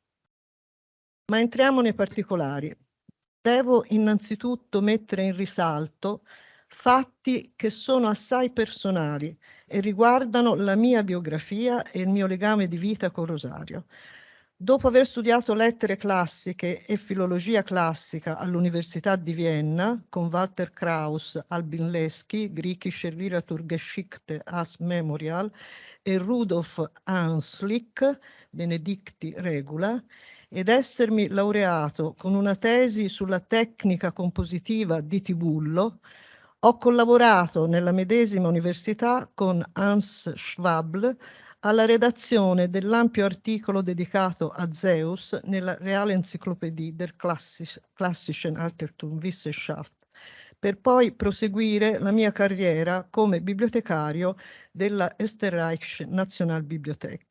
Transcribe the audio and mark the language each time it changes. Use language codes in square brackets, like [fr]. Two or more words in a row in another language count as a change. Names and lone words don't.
[it] Ma entriamo nei particolari. Devo innanzitutto mettere in risalto fatti che sono assai personali e riguardano la mia biografia e il mio legame di vita con Rosario. Dopo aver studiato lettere classiche e filologia classica all'Università di Vienna con Walter Kraus, Albin Lesky, Griechische Literaturgeschichte als Memorial e Rudolf Hanslick, Benedicti Regula, ed essermi laureato con una tesi sulla tecnica compositiva di Tibullo, ho collaborato nella medesima università con Hans Schwabl alla redazione dell'ampio articolo dedicato a Zeus nella Reale Enzyklopädie der Klassischen Altertumswissenschaft, per poi proseguire la mia carriera come bibliotecario della Österreichische Nationalbibliothek.